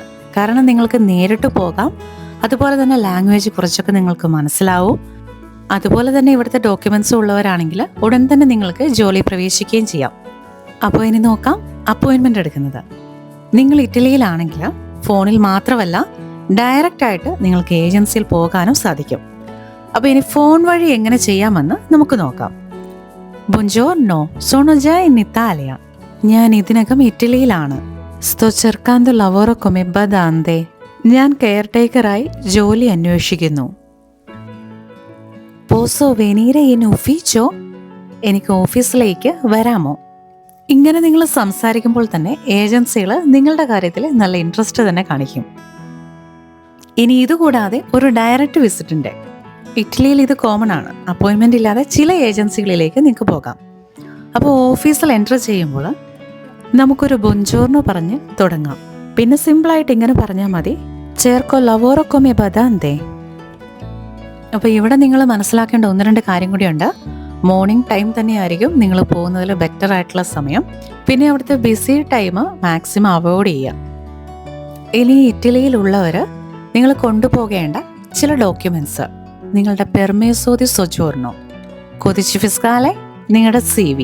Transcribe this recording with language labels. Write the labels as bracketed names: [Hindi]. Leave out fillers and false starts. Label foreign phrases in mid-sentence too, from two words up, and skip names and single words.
[Malayalam] കാരണം നിങ്ങൾക്ക് നേരിട്ട് പോകാം, അതുപോലെ തന്നെ ലാംഗ്വേജ് കുറച്ചൊക്കെ നിങ്ങൾക്ക് മനസ്സിലാവും, അതുപോലെ തന്നെ ഇവിടുത്തെ ഡോക്യുമെൻറ്റ്സ് ഉള്ളവരാണെങ്കിൽ ഉടൻ തന്നെ നിങ്ങൾക്ക് ജോലി പ്രവേശിക്കുകയും ചെയ്യാം. അപ്പോൾ ഇനി നോക്കാം അപ്പോയിൻമെൻ്റ് എടുക്കുന്നത്. നിങ്ങൾ ഇറ്റലിയിലാണെങ്കിൽ ഫോണിൽ മാത്രമല്ല ഡയറക്റ്റായിട്ട് നിങ്ങൾക്ക് ഏജൻസിയിൽ പോകാനും സാധിക്കും. അപ്പോൾ ഇനി ഫോൺ വഴി എങ്ങനെ ചെയ്യാമെന്ന് നമുക്ക് നോക്കാം. [Italian] buongiorno, sono già in Italia. [Malayalam] ഞാൻ ഇതിനകം ഇറ്റലിയിലാണ്. [Italian] sto cercando lavoro come badante. [Malayalam] ഞാൻ കെയർ ടേക്കറായി ജോലി അന്വേഷിക്കുന്നു. [Italian] posso venire in ufficio, [Malayalam] എനിക്ക് ഓഫീസിലേക്ക് വരാമോ? ഇങ്ങനെ നിങ്ങൾ സംസാരിക്കുമ്പോൾ തന്നെ ഏജൻസികൾ നിങ്ങളുടെ കാര്യത്തിൽ നല്ല ഇൻട്രസ്റ്റ് തന്നെ കാണിക്കും. ഇനി ഇതുകൂടാതെ ഒരു [English] direct visit, [Malayalam] ഇറ്റലിയിൽ ഇത് കോമൺ ആണ്, അപ്പോയിൻമെൻ്റ് ഇല്ലാതെ ചില ഏജൻസികളിലേക്ക് നിങ്ങൾക്ക് പോകാം. അപ്പോൾ ഓഫീസിൽ എൻ്റർ ചെയ്യുമ്പോൾ നമുക്കൊരു ബൊഞ്ചോർണോ പറഞ്ഞ് തുടങ്ങാം. പിന്നെ സിമ്പിളായിട്ട് ഇങ്ങനെ പറഞ്ഞാൽ മതി, [Italian] cerco lavoro come badante. [Malayalam] അപ്പോൾ ഇവിടെ നിങ്ങൾ മനസ്സിലാക്കേണ്ട 1-2 കാര്യം കൂടിയുണ്ട്. [English] morning time [Malayalam] തന്നെയായിരിക്കും നിങ്ങൾ പോകുന്നതിൽ ബെറ്റർ ആയിട്ടുള്ള സമയം. പിന്നെ അവിടുത്തെ [English] busy time maximum avoid [Malayalam] ചെയ്യുക. ഇനി ഇറ്റലിയിലുള്ളവർ നിങ്ങൾ കൊണ്ടുപോകേണ്ട ചില ഡോക്യുമെൻറ്റ്സ്, നിങ്ങളുടെ [Italian] permesso di soggiorno, codice fiscale, [Malayalam] നിങ്ങളുടെ CV.